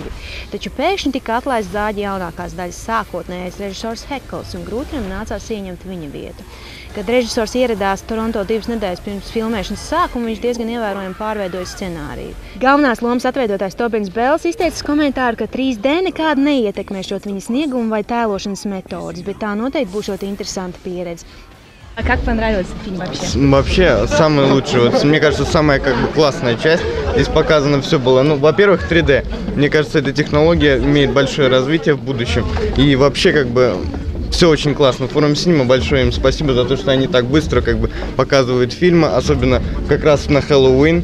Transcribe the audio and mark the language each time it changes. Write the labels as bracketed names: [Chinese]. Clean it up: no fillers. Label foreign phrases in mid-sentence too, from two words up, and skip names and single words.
[Latvian] Taču pēkšņi tika atlaists Zāģa jaunākās daļas sākotnējais režisors Hekls, un Grūteram nācās ieņemt viņa vietu. Kad režisors ieradās Toronto 2 nedēļas pirms filmēšanas sākuma, viņš diezgan ievērojami pārveidoja scenāriju. Galvenās lomas atveidotājs Tobins Bells izteicis komentāru, ka 3D nekādi neietekmēšot viņa sniegumu vai tēlošanas metodas, bet tā noteikti būšot interesanta pieredze. [Russian] Как понравился фильм вообще? Вообще, самый лучший. Вот, мне кажется, самая классная часть. Здесь показано все было. Ну, во-первых, 3D. Мне кажется, эта технология имеет большое развитие в будущем. И вообще, все очень классно. Форум Cinema, большое им спасибо за то, что они так быстро показывают фильмы, особенно как раз на Хэллоуин.